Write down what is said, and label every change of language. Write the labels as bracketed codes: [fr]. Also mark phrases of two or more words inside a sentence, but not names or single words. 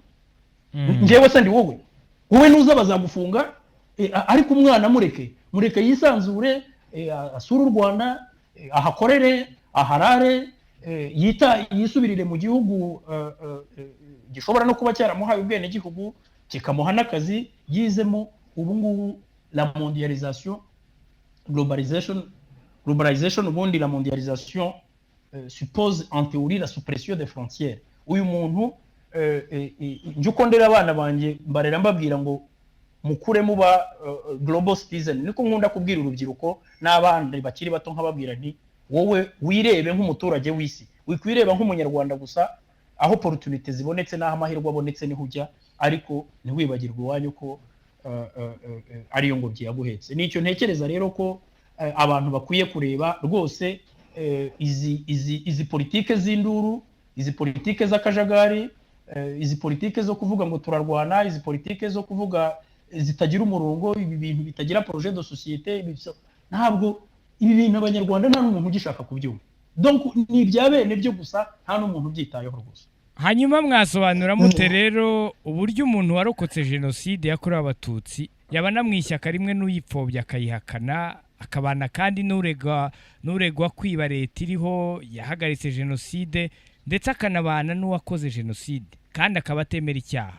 [rw] Njyewe se ndi wowe nuza bazagufunga, ariko umwana mureke yisanzure, asura u Rwanda, ahakorere, aharare, yisubirire mu gihugu gishobora no kuba cyaramuhaye ubwene gihugu, kikamuha n'akazi yizemo. Ubu ngubu [fr] la mondialisation, globalisation, ubundi la mondialisation suppose en théorie la suppression des frontières. [rw] Uyu muntu nje ukondera abana banje mbarera mbabwira ngo mukure muba [en] global citizen. [rw] Niko nkunda kubwira urubyiruko n'abandi bakiri bato, nkababwira nti wowe wirebe nk'umuturage w'isi, wikwireba nk'umunyarwanda gusa, aho opportunity zibonetse n'aho amahirwe abonetse niho ujya, ariko ntiwibagirwe iwanyu ko ariyo ngobyi yaguhetse. Nicyo ntekereza rero ko abantu bakwiye kureba rwose izi politike z'induru, izi politike z'akajagari, izi politike zo kuvuga ngo turarwana, izi politike zo kuvuga zitagira umurongo, ibi bintu bitagira [fr] projet de société. [rw] Ntabwo ibi bintu abanyarwanda nta n'umuntu ugishaka kubyumva. Donc ni ibya bene byo gusa, nta n'umuntu ubyitayeho rwose. Hanyuma mwasobanura mute rero uburyo umuntu warokotse jenoside yakorewe abatutsi yaba namwishyaka rimwe n'uyipfobya akayihakana, akabana kandi n'uregwa kwiba leta iriho yahagaritse jenoside, ndetse akanabana n'uwakoze jenoside kandi akaba atemera icyaha?